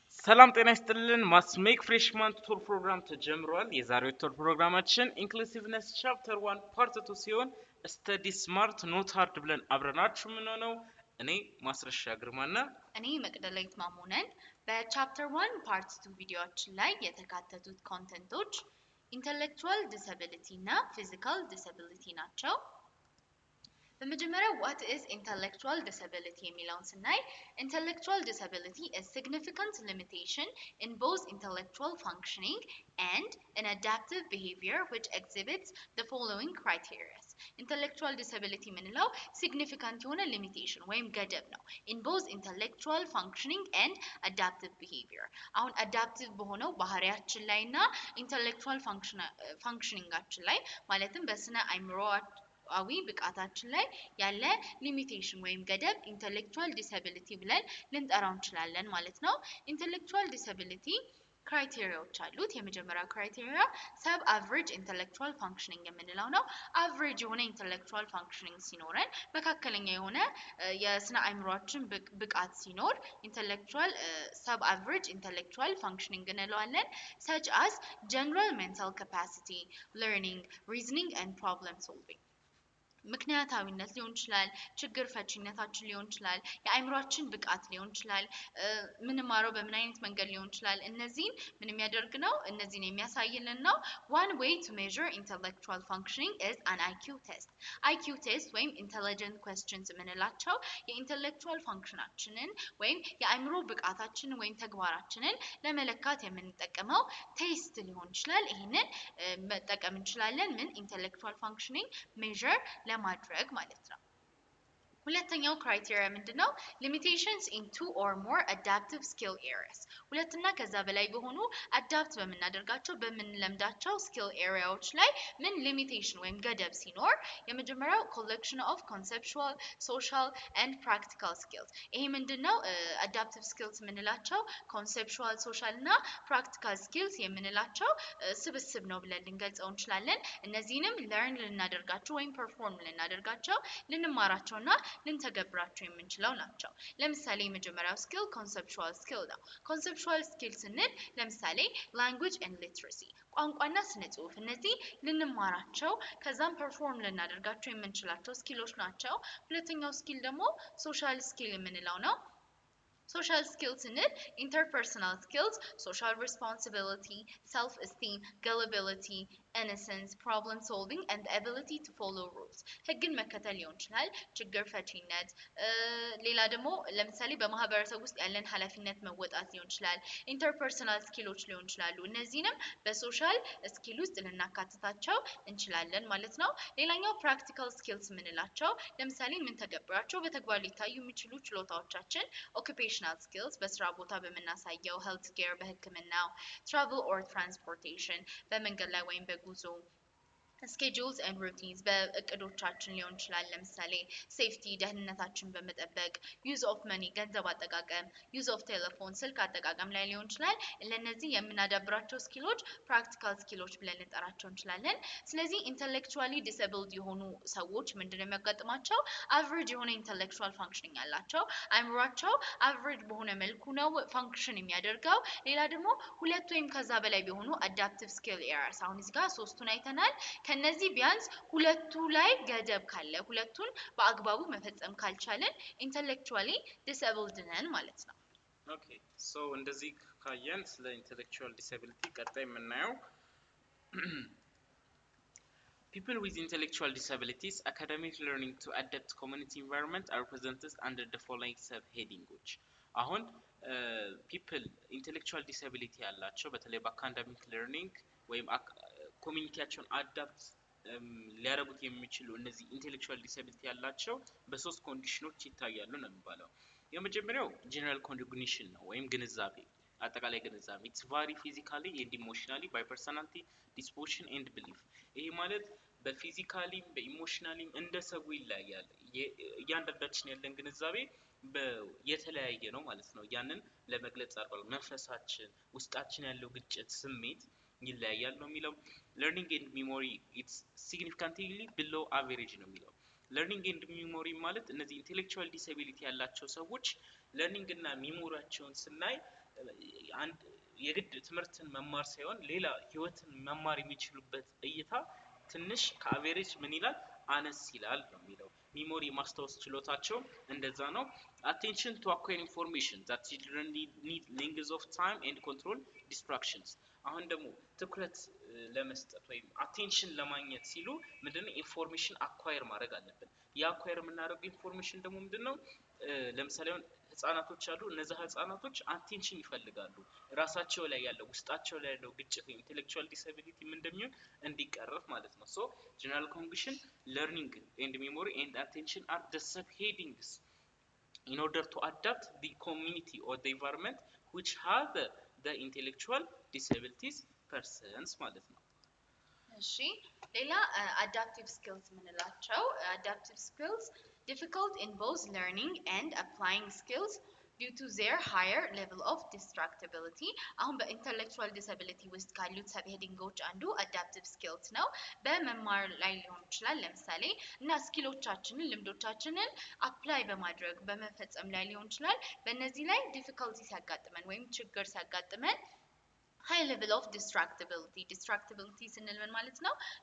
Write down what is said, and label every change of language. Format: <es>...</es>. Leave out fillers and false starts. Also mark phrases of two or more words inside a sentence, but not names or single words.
<am>ሰላም ጤና ይስጥልን ማስሜክ</am> <en>freshman tutor program</en> <am>ተጀምሯል። የዛሬው ቱቶር ፕሮግራማችን</am> <en>inclusiveness chapter 1 part 2</en> <am>ሲሆን</am> <en>study smart not hard</en> <am>ብለን አብረናችሁ የምንሆነው እኔ ማስረሻ ግርማና እኔ መቅደላዊት ማሞነን በቻፕተር 1 ፓርት 2 ቪዲዮአችን ላይ የተካተቱት ኮንተንቶች</am> <en>intellectual disability እና physical disability</en> <am>ናቸው። በመጀመሪያ</am> <en>what is intellectual disability</en> <am>የሚለውን ስናይ</am> <en>intellectual disability is significant limitation in both intellectual functioning and in adaptive behavior which exhibits the following criteria. intellectual disability ምንለው significant የሆነ limitation</en> <am>ወይም ገደብ ነው</am> <en>in both intellectual functioning and adaptive behavior። አሁን adaptive</en> <am>በሆነው ባህሪያችን ላይና</am> <en>intellectual functioningአችን</en> <am>ላይ ማለትም በስነ አይምሮ አዊ ብቃታችን ላይ ያለ ሊሚቴሽን ወይም ገደብ</am> <en>intellectual disability</en> <am>ብለን ልንጠራው እንችላለን ማለት ነው።</am> <en>intellectual disability</en> <am>ክራይቴሪያዎች አሉት። የመጀመሪያው ክራይቴሪያ</am> <en>sub average intellectual functioning</en> <am>የምንለው ነው። አቨሬጅ የሆነ</am> <en>intellectual functioning</en> <am>ሲኖረን መካከለኛ የሆነ የስነ አእምሮአችን ብቃት ሲኖር</am> <en>intellectual sub average intellectual functioning</en> <am>እንለዋለን።</am> <en>such as general mental capacity, learning, reasoning and problem solving</en> <am>ምክንያታዊነት ሊሆን ይችላል፣ ችግር ፈቺነታችን ሊሆን ይችላል፣ የአእምሮአችን ብቃት ሊሆን ይችላል፣ ምንማረው በምን አይነት መንገድ ሊሆን ይችላል። እነዚህን ምን የሚያደርግ ነው? እነዚህን የሚያሳይልን ነው።</am> <en>one way to measure intellectual functioning is an IQ test. IQ test</en> <am>ወይም</am> <en>intelligent questions</en> <am>የምንላቸው የኢንተሌክቹዋል ፋንክሽናችንን ወይም የአእምሮ ብቃታችንን ወይም ተግባራችንን ለመለካት የምንጠቀመው ቴስት ሊሆን ይችላል። ይሄንን መጠቀም እንችላለን ምን</am> <en>intellectual functioning measure</en> <am>ለማድረግ ማለት ነው። ሁለተኛው ክራይቴሪያ ምንድነው?</am> <en>limitations in two or more adaptive skill areas</en> <am>ሁለትና ከዛ በላይ በሆኑ አዳፕት በመናደርጋቸው በመንለምዳቸው</am> <en>skill areaዎች</en> <am>ላይ ምን</am> <en>limitation</en> <am>ወይም ገደብ ሲኖር የመጀመሪያው</am> <en>collection of conceptual, social and practical skills</en> <am>ይሄ ምንድነው?</am> <en>adaptive skills</en> <am>የምንላቸው</am> <en>conceptual, social</en> <am>እና</am> <en>practical skills</en> <am>የምንላቸው ስብስብ ነው ብለን ልንገልጸው እንችላለን። እነዚህንም learn ልናደርጋቸው ወይም perform ልናደርጋቸው ልንማራቸውና ልንተገብራቸው የምንችለው ናቸው። ለምሳሌ የመጀመሪያው</am> <en>skill conceptual skill</en> <am>ነው።</am> <en>conceptual skill</en> <am>ስንል ለምሳሌ</am> <en>language and literacy</en> <am>ቋንቋና ስነ ጽሁፍ እነዚህ ልንማራቸው ከዛም ፐርፎርም ልናደርጋቸው የምንችላቸው ስኪሎች ናቸው። ሁለተኛው ስኪል ደግሞ</am> <en>social skill</en> <am>የምንለው ነው።</am> <en>social skills</en> <am>ስንል</am> <en>interpersonal skills, social responsibility, self-esteem, gullibility, innocence, problem solving and the ability to follow rules</en> <am>ህግን መከተል ሊሆን ይችላል፣ ችግር ፈቺነት፣ ሌላ ደግሞ ለምሳሌ በማህበረሰብ ውስጥ ያለን ኃላፊነት መወጣት ሊሆን ይችላል፣</am> <en>interpersonal skills</en> <am>ሊሆን ይችላሉ። እነዚህንም በሶሻል ስኪል ውስጥ ልናካትታቸው እንችላለን ማለት ነው። ሌላኛው</am> <en>practical skills</en> <am>የምንላቸው ለምሳሌ ምን ተገብራቸው በተግባር ሊታዩ የሚችሉ ችሎታዎቻችን</am> <en>occupational skills</en> <am>በስራ ቦታ በመናሳየው</am> <en>health care</en> <am>በህክምናው</am> <en>travel or transportation</en> <am>በመንገድ ላይ ወይም በጉዞ</am> <en>schedules and routines</en> <am>በእቅዶቻችን ሊሆን ይችላል። ለምሳሌ safety ደህንነታችን በመጠበቅ</am> <en>use of money</en> <am>ገንዘብ አጠቃቀም</am> <en>use of telephone</en> <am>ስልክ አጠቃቀም ላይ ሊሆን ይችላል። ለነዚህ የምናዳብራቸው ስኪሎች practical ስኪሎች ብለን ልንጠራቸው እንችላለን። ስለዚህ</am> <en>intellectually disabled</en> <am>የሆኑ ሰዎች ምንድነው የሚያጋጥማቸው? average የሆነ</am> <en>intellectual functioning</en> <am>ያላቸው አእምሯቸው average በሆነ መልኩ ነው ፋንክሽን የሚያደርገው። ሌላ ደግሞ ሁለት ወይም ከዛ በላይ ቢሆኑ</am> <en>adaptive skill areas</en> <am>አሁን እዚህ ጋር ሶስቱን አይተናል። ከነዚህ ቢያንስ ሁለቱ ላይ ገደብ ካለ ሁለቱን በአግባቡ መፈጸም ካልቻለን</am> <en>intellectually disabled</en> <am>ነን ማለት ነው። ኦኬ ሶ እንደዚህ ካየን ስለ ኢንተሌክቹዋል ዲሰቢሊቲ ቀጣይ የምናየው</am> <en>people with intellectual disabilities academic learning to adapt community environment are presented under the following subheadings አሁን people intellectual</en> <am>disability ያላቸው በተለይ በአካዳሚክ learning ወይም ኮሚኒቲያቸውን አዳፕት ሊያረጉት የሚችሉ እነዚህ</am> <en>intellectual disability</en> <am>ያላቸው በሶስት ኮንዲሽኖች ይታያሉ ነው የሚባለው። የመጀመሪያው ጀነራል</am> <en>ኮግኒሽን</en> <am>ነው ወይም ግንዛቤ አጠቃላይ ግንዛቤ</am> <en>it's vary physically and emotionally by personality, disposition and</en> <am>belief ይሄ ማለት በፊዚካሊ በኢሞሽናሊ እንደ ሰው ይለያያል። እያንዳንዳችን ያለን ግንዛቤ የተለያየ ነው ማለት ነው። ያንን ለመግለጽ አርባል መንፈሳችን ውስጣችን ያለው ግጭት ስሜት ይለያያል ነው የሚለው።</am> <en>learning and memory it's significantly below average</en> <am>ነው የሚለው።</am> <en>learning and memory</en> <am>ማለት እነዚህ</am> <en>intellectual disability</en> <am>ያላቸው ሰዎች learning እና memoryያቸውን ስናይ አንድ የግድ ትምህርትን መማር ሳይሆን ሌላ ህይወትን መማር የሚችሉበት እይታ ትንሽ ከአቬሬጅ ምን ይላል አነስ ይላል ነው የሚለው ሚሞሪ ማስታወስ ችሎታቸው እንደዛ ነው</am> <en>attention to acquire information that children need length of time and control distractions</en> <am>አሁን ደግሞ ትኩረት ለመስጠት ወይም</am> <en>attention</en> <am>ለማግኘት ሲሉ ምንድነው</am> <en>information acquire</en> <am>ማድረግ አለብን ያ አኳየር የምናደርገው ኢንፎርሜሽን ደግሞ ምንድነው ለምሳሌ ህፃናቶች አሉ እነዛ ህፃናቶች አቴንሽን ይፈልጋሉ ራሳቸው ላይ ያለው ውስጣቸው ላይ ያለው ግጭት</am> <en>intellectual disability</en> <am>ምን እንደሚሆን እንዲቀረፍ ማለት ነው</am> <en>so general conclusion learning and memory and attention are the subheadings in order to adapt the community or the environment which have the intellectual disabilities persons</en> <am>ማለት ነው እሺ ሌላ</am> <en>adaptive skills ምንላቸው adaptive skills difficult in both learning and applying skills due</en> <am>to their higher level of distractibility አሁን በኢንተሌክቹዋል ዲስኤቢሊቲ ውስጥ ካሉት ሰብ ሄዲንጎች አንዱ</am> <en>adaptive skills</en> <am>ነው በመማር ላይ ሊሆን ይችላል ለምሳሌ እና ስኪሎቻችንን ልምዶቻችንን አፕላይ በማድረግ በመፈጸም ላይ ሊሆን ይችላል በእነዚህ ላይ ዲፊካልቲ ሲያጋጥመን ወይም ችግር ሲያጋጥመን</am> <en>high level of distractibility</en> <am>ስንል ምን ማለት ነው</am>